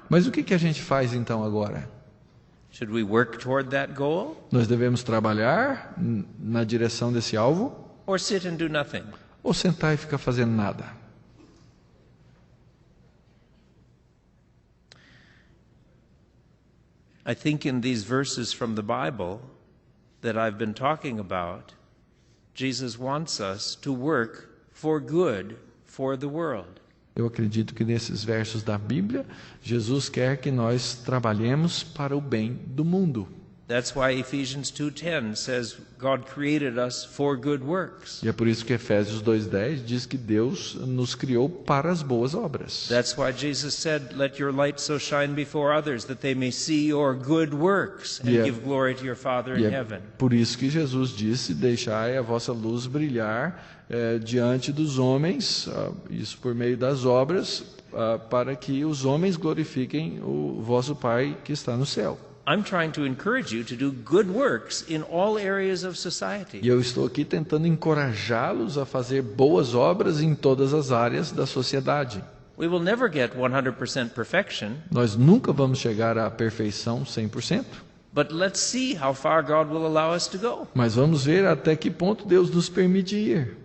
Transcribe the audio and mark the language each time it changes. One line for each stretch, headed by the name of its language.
Portuguese: Mas o que a gente faz então agora?
English: Should we work toward that goal
Portuguese: Nós devemos trabalhar na direção desse alvo
English: or sit and do nothing?
Portuguese: ou sentar e ficar fazendo nada?
English: I think in these verses from the Bible that I've been talking about, Jesus wants us to work for good for the world.
Portuguese: Eu acredito que nesses versos da Bíblia, Jesus quer que nós trabalhemos para o bem do mundo.
English: That's why Ephesians 2:10 says God created us for good works.
Portuguese: E é por isso que Efésios 2:10 diz que Deus nos criou para as boas obras.
English: That's why Jesus said, "Let your light so shine before others that they may see your good works and give glory to your Father in heaven."
Portuguese: Por isso que Jesus disse: deixai a vossa luz brilhar diante dos homens, isso por meio das obras, para que os homens glorifiquem o vosso Pai que está no céu.
English: I'm trying to encourage you to do good works in all areas of society.
Portuguese: E eu estou aqui tentando encorajá-los a fazer boas obras em todas as áreas da sociedade.
English: We will never get 100% perfection,
Portuguese: Nós nunca vamos chegar à perfeição 100%,
English: but let's see how far God will allow us to go.
Portuguese: mas vamos ver até que ponto Deus nos permite ir.